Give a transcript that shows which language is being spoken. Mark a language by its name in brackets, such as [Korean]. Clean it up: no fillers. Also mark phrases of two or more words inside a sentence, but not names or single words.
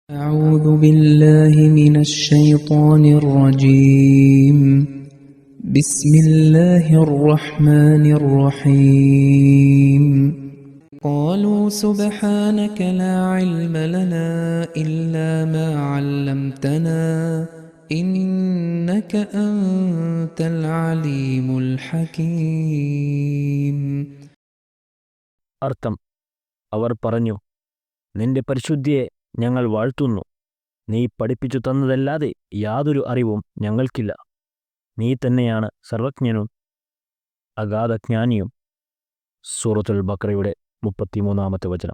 [Arabic] أعوذ بالله من الشيطان الرجيم بسم الله الرحمن الرحيم قالوا سبحانك لا علم لنا إلا ما علمتنا إنك أنت العليم الحكيم. [Malayalam] അർത്ഥം അവർ പറഞ്ഞു, നിന്റെ പരിശുദ്ധിയെ ഞങ്ങൾ വാഴ്ത്തുന്നു. നീ പഠിപ്പിച്ചു തന്നതല്ലാതെ യാതൊരു അറിവും ഞങ്ങൾക്കില്ല. നീ തന്നെയാണ് സർവജ്ഞനും അഗാധജ്ഞാനിയും. സൂറത്തുൽ ബഖറയുടെ 33-ാമത്തെ വചനം.